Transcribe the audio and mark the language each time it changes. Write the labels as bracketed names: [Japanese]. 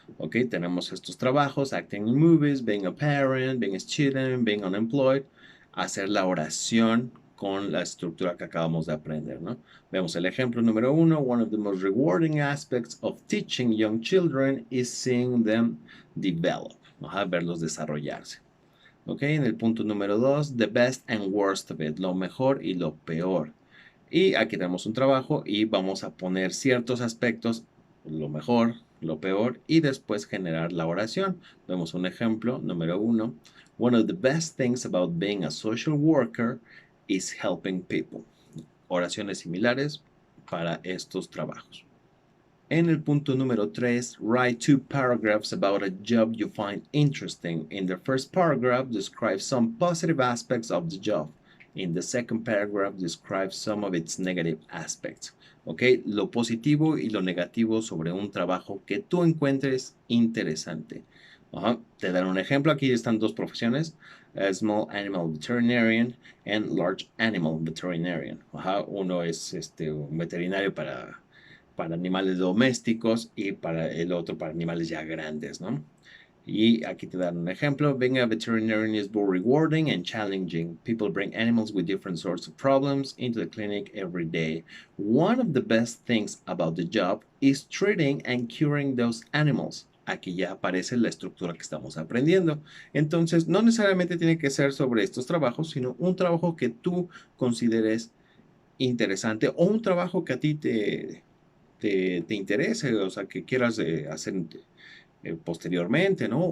[Spanish] Ok, tenemos estos trabajos: [English] acting in movies, being a parent, being a student, being unemployed. [Spanish] Hacer la oración con la estructura que acabamos de aprender, ¿no? Vemos el ejemplo número 1. [English] One of the most rewarding aspects of teaching young children is seeing them develop. [Spanish] Verlos desarrollarse. Ok, en el punto número 2, [English] the best and worst of it, [Spanish] lo mejor y lo peor. Y aquí tenemos un trabajo y vamos a poner ciertos aspectos, lo mejor, lo peor, y después generar la oración. Vemos un ejemplo número 1. [English] One of the best things about being a social worker is helping people. [Spanish] Oraciones similares para estos trabajos. En el punto número 3, [English] write 2 paragraphs about a job you find interesting. In the first paragraph, describe some positive aspects of the job. In the second paragraph, describe some of its negative aspects. ¿Ok? [Spanish] Lo positivo y lo negativo sobre un trabajo que tú encuentres interesante. Te dan un ejemplo. Aquí están dos profesiones: [English] small animal veterinarian and large animal veterinarian. [Spanish] Uno es un veterinario para animales domésticos y para el otro para animales ya grandes, ¿no? Y aquí te dan un ejemplo. [English] Being a veterinarian is both rewarding and challenging. People bring animals with different sorts of problems into the clinic every day. One of the best things about the job is treating and curing those animals. [Spanish] Aquí ya aparece la estructura que estamos aprendiendo. Entonces, no necesariamente tiene que ser sobre estos trabajos, sino un trabajo que tú consideres interesante o un trabajo que a ti te interese, o sea, que quieras hacer posteriormente, ¿no?